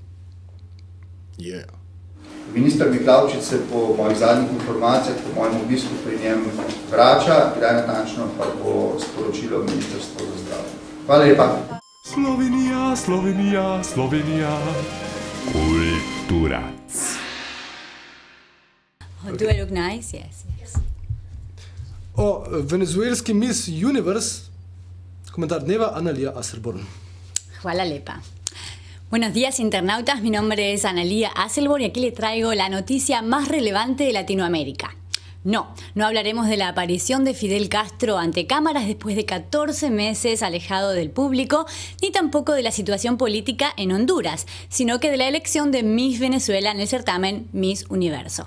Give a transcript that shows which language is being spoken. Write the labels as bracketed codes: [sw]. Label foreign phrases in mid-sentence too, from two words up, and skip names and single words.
[sl] Minister Miklavčič se po mojih zadnjih informacijah, po mojem obisku pri njem vrača, kdaj natančno pa bo sporočilo Ministrstvo za zdravje. Hvala lepa. Slovenija, Slovenija, Slovenija. Kulturac. [en] Do I look nice? Yes, yes. [sl] O venezuelski Miss Universe, komentar dneva, Analija Asselborn. Hvala lepa. [es] Buenos días, internautas. Mi nombre es Analía Asselborn y aquí les traigo la noticia más relevante de Latinoamérica. No hablaremos de la aparición de Fidel Castro ante cámaras después de 14 meses alejado del público, ni tampoco de la situación política en Honduras, sino que de la elección de Miss Venezuela en el certamen Miss Universo.